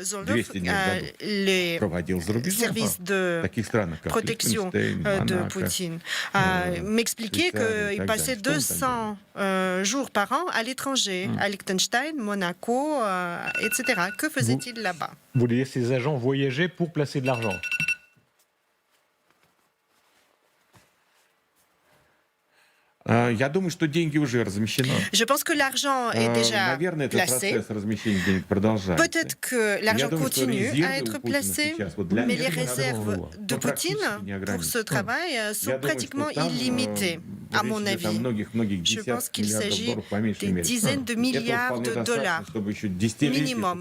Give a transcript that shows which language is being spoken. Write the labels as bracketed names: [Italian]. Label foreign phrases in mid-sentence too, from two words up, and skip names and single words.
[French] Zoldov, les services de protection de Poutine, m'expliquait qu'il passait 200 jours par an à l'étranger, à Liechtenstein, Monaco, etc. Que faisait-il là-bas? Vous voulez dire ces agents voyageaient pour placer de l'argent? [Russian] Я думаю, что деньги уже размещены. [French] Je pense que l'argent est déjà placé. Peut-être que l'argent continue à être placé, mais les réserves de Poutine pour ce travail sont pratiquement illimitées, à mon avis. Je pense qu'il s'agit des dizaines de milliards de dollars minimum.